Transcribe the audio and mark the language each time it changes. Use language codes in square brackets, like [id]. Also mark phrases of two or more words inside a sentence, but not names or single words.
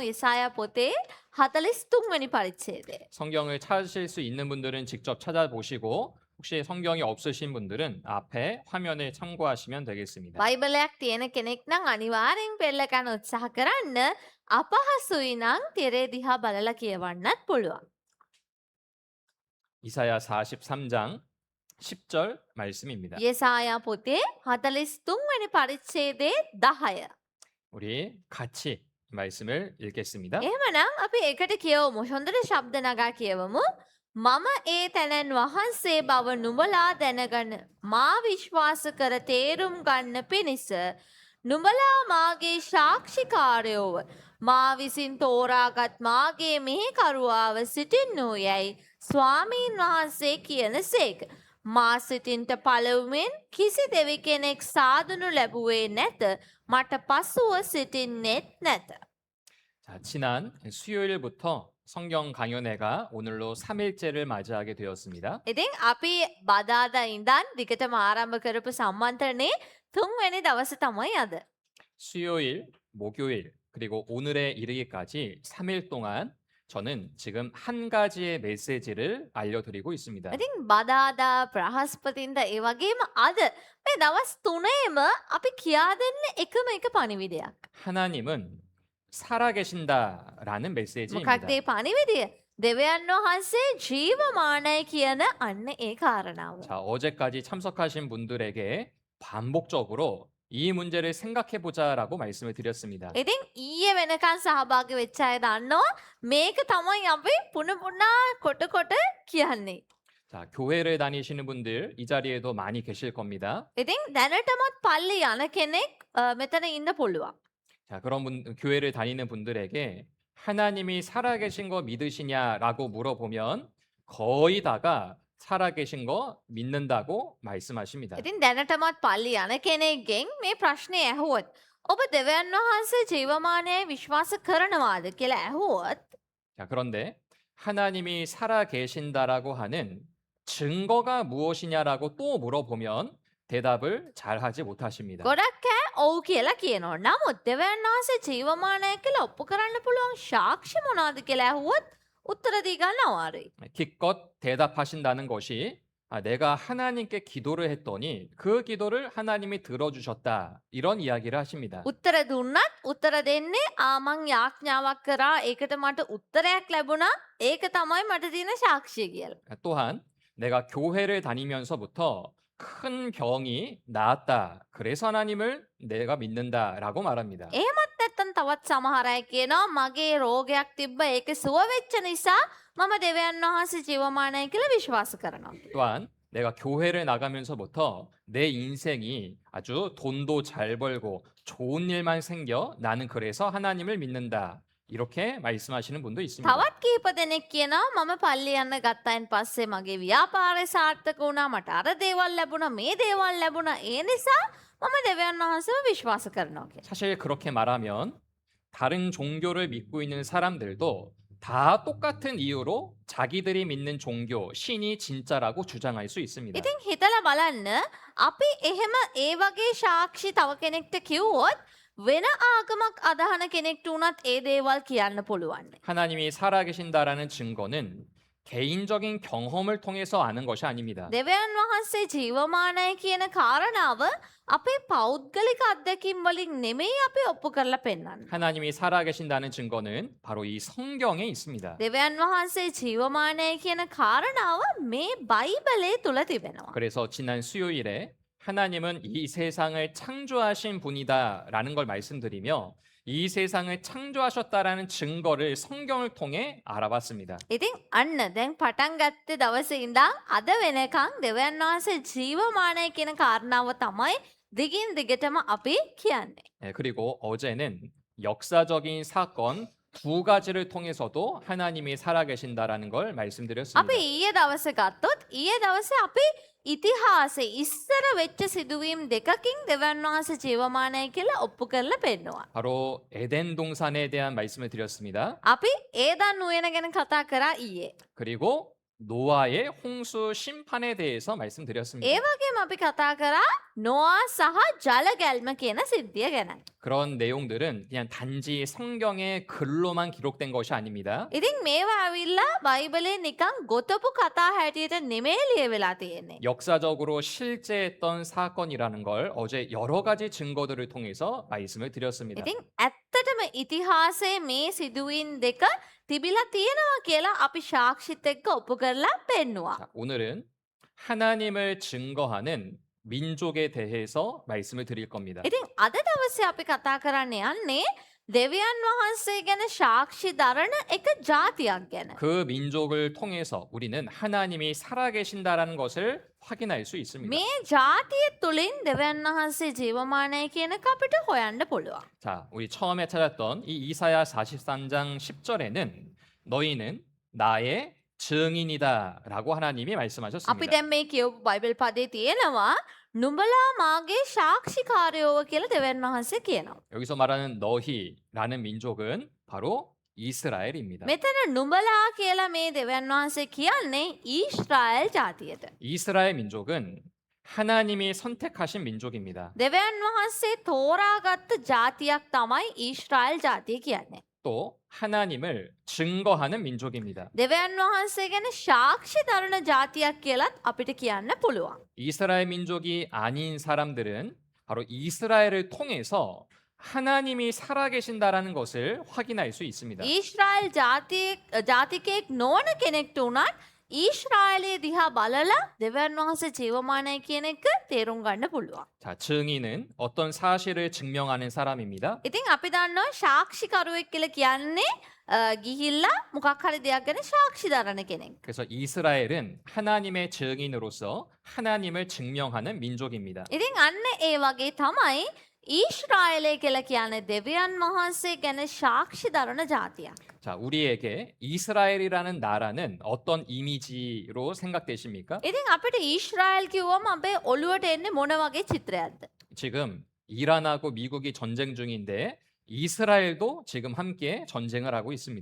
[si] යෙසායා පොතේ 43 වෙනි පරිච්ඡේදය. [ko] 성경을 찾으실 수 있는 분들은 직접 찾아보시고 혹시 성경이 없으신 분들은 앞에 화면을 참고하시면 되겠습니다. [si] බයිබලයක් තියෙන කෙනෙක් නම් අනිවාර්යෙන් පෙරලා ගන්න උත්සාහ කරන්න. අපහසුයි නම් තිරේ දිහා බලලා කියවන්නත් පුළුවන්. [ko] 이사야 43장 10절 말씀입니다. [si] යෙසායා පොතේ 43 වෙනි පරිච්ඡේදයේ 10. [ko] 우리 같이 말씀을 읽겠습니다. [si] එහෙමනම් අපි එකට කියවමු. හොඳට ශබ්ද නගා කියවමු. මම ඒ තැනන් වහන්සේ බව නුඹලා දැනගන්න. මා විශ්වාස කර තේරුම් ගන්න පිණිස නුඹලා මාගේ සාක්ෂිකාරයෝව මා විසින් තෝරාගත් මාගේ මෙහෙකරුවාව සිටින්නෝ යැයි ස්වාමීන් වහන්සේ කියනසේක. මා සිටින්ට පළවුවෙන් කිසි දෙවි කෙනෙක් සාදනු ලැබුවේ නැත. මට පසුව සිටින්නෙත් නැත. [ko] 자, 지난 수요일부터 성경 강연회가 오늘로 3일째를 맞이하게 되었습니다. [si] ඉතින් අපි බදාදා ඉඳන් දිගටම ආරම්භ කරපු සම්මන්ත්‍රණේ 3වෙනි දවස තමයි අද. [ko] 수요일, 목요일, 그리고 오늘에 이르기까지 3일 동안 저는 지금 한 가지의 메시지를 알려드리고 있습니다. [si] ඉතින් බදාදා බ්‍රහස්පතින්ද ඒ වගේම අද මේ දවස් තුනේම අපි කියා දෙන්න එකම එක පණිවිඩයක්. [ko] 하나님은 살아계신다라는 메시지입니다. [si] මොකක්ද ඒ පණිවිඩය? දෙවියන් වහන්සේ ජීවමානයි කියන අන්න ඒ කාරණාව. [ko] 자, 어제까지 참석하신 분들에게 반복적으로 이 문제를 생각해 보자라고 말씀을 드렸습니다. [si] ඉතින් ඊයේ වෙනකන් සහභාගී වෙච්ච අය දන්නවා මේක තමයි අපි පුන පුනා කොට කොට කියන්නේ. [ko] 자, 교회를 다니시는 분들 이 자리에도 많이 계실 겁니다. [si] ඉතින් දැනටමත් පල්ලි යන කෙනෙක් මෙතන ඉන්න පුළුවන්. [ko] 자, 그런 교회를 다니는 분들에게 하나님이 살아계신 거 믿으시냐라고 물어보면 거의 다가 살아계신 거 믿는다고 말씀하십니다. [si] ඉතින් දැනටමත් පල්ලි යන කෙනෙක්ගෙන් මේ ප්‍රශ්නය ඇහුවොත් ඔබ දෙවියන් වහන්සේ ජීවමානයයි විශ්වාස කරනවාද කියලා ඇහුවොත් [ko] 자, 그런데 하나님이 살아계신다라고 하는 증거가 무엇이냐라고 또 물어보면 대답을 잘 하지 못하십니다. [si] ගොඩක් අය ඔව් කියලා කියනවා. නමුත් දෙවියන් වහන්සේ ජීවමානයි කියලා ඔප්පු කරන්න පුළුවන් සාක්ෂි මොනවද කියලා ඇහුවොත් උත්තර දී ගන්න අමාරුයි. [ko] 기껏 대답하신다는 것이 내가 하나님께 기도를 했더니 그 기도를 하나님이 들어주셨다. 이런 이야기를 하십니다. [si] උත්තර දුන්නත් උත්තර දෙන්නේ මං යාඥාවක් කරා ඒකට මට උත්තරයක් ලැබුණා ඒක තමයි මට තියෙන සාක්ෂිය කියලා. [ko] 또한 내가 교회를 다니면서부터 큰 병이 나았다. 그래서 하나님을 내가 믿는다라고 말합니다. [si] එහෙමත් නැත්තම් තවත් සමහර අය කියනවා මගේ රෝගයක් තිබ්බ ඒක සුව වෙච්ච නිසා මම දෙවියන් වහන්සේ ජීවමානයි කියලා විශ්වාස කරනවා. [ko] 또한 내가 교회를 나가면서부터 내 인생이 아주 돈도 잘 벌고 좋은 일만 생겨 나는 그래서 하나님을 믿는다. 이렇게 말씀하시는 분도 있습니다. [si] තවත් කීප දෙනෙක් කියනවා මම පල්ලි යන්න ගත්තයින් පස්සේ මගේ ව්‍යාපාරය සාර්ථක වුණා මට අර දේවල් ලැබුණා මේ දේවල් ලැබුණා ඒ නිසා මම දෙවියන් වහන්සේව විශ්වාස කරනවා කියලා. [ko] 사실 그렇게 말하면 다른 종교를 믿고 있는 사람들도 다 똑같은 이유로 자기들이 믿는 종교, 신이 진짜라고 주장할 수 있습니다. [si] ඉතින් හිතලා බලන්න අපි එහෙම ඒ වගේ සාක්ෂි තව කෙනෙක්ට කිව්වොත් වෙන ආගමක් අදහන කෙනෙක්ට උනත් ඒ දේවල් කියන්න පුළුවන්. [ko] 하나님이 살아계신다라는 증거는 개인적인 경험을 통해서 아는 것이 아닙니다. [si] දෙවියන් වහන්සේ ජීවමානයි කියන කාරණාව අපේ පෞද්ගලික අත්දැකීම් වලින් නෙමෙයි අපි ඔප්පු කරලා පෙන්වන්නේ. [ko] 하나님이 살아계신다는 증거는 바로 이 성경에 있습니다. [si] දෙවියන් වහන්සේ ජීවමානයි කියන කාරණාව මේ බයිබලයේ තුල තිබෙනවා. [ko] 그래서 지난 수요일에 하나님은 이 세상을 창조하신 분이다라는 걸 말씀드리며 이 세상을 창조하셨다라는 증거를 성경을 통해 알아봤습니다. [si] ඉතින් අන්න දැන් පටන් ගත්ත දවසේ ඉඳන් අද වෙනකන් දෙවියන් වහන්සේ ජීවමානයි කියන කාරණාව තමයි දිගින් දිගටම අපි කියන්නේ. [ko] 네, 그리고 어제는 역사적인 사건 두 가지를 통해서도 하나님이 살아계신다라는 걸 말씀드렸습니다. [si] අපි ඊයේ දවසේ ගත්තොත් ඊයේ දවසේ අපි ඉතිහාසයේ ඉස්සර වෙච්ච සිදුවීම් දෙකකින් දෙවියන් වහන්සේ ජීවමානයි කියලා ඔප්පු කරලා පෙන්නවා. [ko] 바로 에덴 동산에 대한 말씀을 드렸습니다. [si] අපි ඒදන් උයන ගැන කතා කරා ඊයේ. [ko] 그리고 노아의 홍수 심판에 대해서 말씀드렸습니다. [si] ඒ වගේම අපි කතා කරා නොආ සහ ජල ගැල්ම කියන සිද්ධිය ගැනයි. [ko] 그런 내용들은 그냥 단지 성경의 글로만 기록된 것이 아닙니다. [si] ඉතින් මේවා ඇවිල්ලා බයිබලේ නිකන් ගොතපු කතා හැටියට නෙමෙයි ලියවෙලා තියෙන්නේ. [ko] 역사적으로 실제했던 사건이라는 걸 어제 여러 가지 증거들을 통해서 말씀을 드렸습니다. [si] ඉතින් ඇත්තටම ඉතිහාසයේ මේ සිදුවීම් දෙක තිබිලා තියෙනවා කියලා අපි සාක්ෂිත් එක්ක ඔප්පු කරලා පෙන්නවා. [ko] 자, 오늘은 하나님을 증거하는 민족에 대해서 말씀을 드릴 겁니다. [si] ඉතින් අද දවසේ අපි කතා කරන්න යන්නේ දෙවියන් වහන්සේ ගැන සාක්ෂි දරන එක ජාතියක් ගැන. [ko] 그 민족을 통해서 우리는 하나님이 살아계신다라는 것을 확인할 수 있습니다. [si] මේ ජාතිය තුළින් දෙවියන් වහන්සේ ජීවමානයි කියන එක අපිට හොයන්න පුළුවන්. [ko] 자, 우리 처음에 찾았던 이 이사야 43장 10절에는 너희는 나의 증인이다라고 하나님이 [si] අපි [ko] 말씀하셨습니다. [si] දැන් මේ කියවපු බයිබල් පදේ තියෙනවා නුඹලා මාගේ සාක්ෂිකාරයෝව කියලා දෙවියන් වහන්සේ කියනවා. [ko] 여기서 말하는 너희라는 민족은 바로 이스라엘입니다. [si] මෙතන නුඹලා කියලා මේ දෙවියන් වහන්සේ කියන්නේ ඊශ්‍රායෙල් ජාතියට. [ko] 이스라엘 민족은 하나님이 선택하신 민족입니다. [si] දෙවියන් වහන්සේ තෝරාගත්ත ජාතියක් තමයි ඊශ්‍රායෙල් ජාතිය කියන්නේ. [ko] 또 하나님을 증거하는 민족입니다. [si] දෙවියන් වහන්සේ ගැන සාක්ෂි දරන ජාතියක් කියලත් අපිට කියන්න පුළුවන්. [ko] 이스라엘 민족이 아닌 사람들은 바로 이스라엘을 통해서 하나님이 살아계신다라는 것을 확인할 수 있습니다. [si] ඊශ්‍රායල් ජාතිකයෙක් නොවන කෙනෙක්ට උනත් ඊශ්‍රායලයේ දිහා බලලා දෙවියන් වහන්සේ ජීවමානයි කියන එක තේරුම් ගන්න පුළුවන්. [ko] 자, 증인은 어떤 사실을 증명하는 사람입니다. [si] ඉතින් අපි දන්නවා සාක්ෂිකරුවෙක් කියලා කියන්නේ ගිහිල්ලා මොකක් හරි දෙයක් ගැන සාක්ෂි දරන කෙනෙක්. [ko] 그래서 이스라엘은 하나님의 증인으로서 하나님을 증명하는 민족입니다. [si] ඉතින් අන්න ඒ වගේ තමයි ඊශ්‍රායලය කියලා කියන්නේ දෙවියන් වහන්සේ ගැන සාක්ෂි දරන ජාතියක්. [ko] 자, 우리에게 이스라엘이라는 나라는 어떤 이미지로 생각되십니까? [si] ඉතින් අපිට ඊශ්‍රායල් කිව්වම අපේ ඔළුවට එන්නේ මොන වගේ චිත්‍රයක්ද? [ko] 지금 이란하고 미국이 전쟁 중인데 이스라엘도 지금 함께 전쟁을 하고 있습니다.